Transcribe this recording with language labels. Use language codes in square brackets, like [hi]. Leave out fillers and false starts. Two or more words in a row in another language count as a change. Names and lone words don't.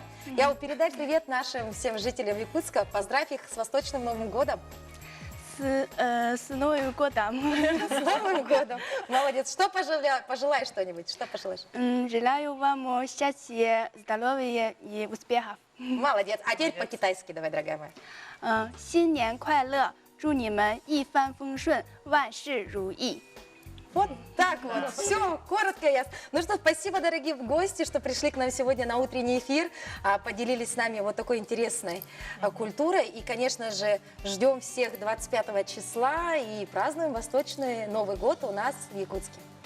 [ru] Яо, передай привет нашим всем жителям Якутска, поздравь их с Восточным Новым годом. С Новым годом. С Новым годом! Молодец! Что пожелаешь что-нибудь? Что пожелаешь? Желаю вам счастья, здоровья и успехов. Молодец! А теперь по-китайски давай, дорогая моя. [zh] 新年快乐，祝你们一帆风顺，万事如意。 [ru] Вот так вот. Все, коротко и ясно. Ну что, спасибо, дорогие гости, что пришли к нам сегодня на утренний эфир, поделились с нами вот такой интересной культурой. И, конечно же, ждем всех 25 числа и празднуем Восточный Новый год у нас в Якутске.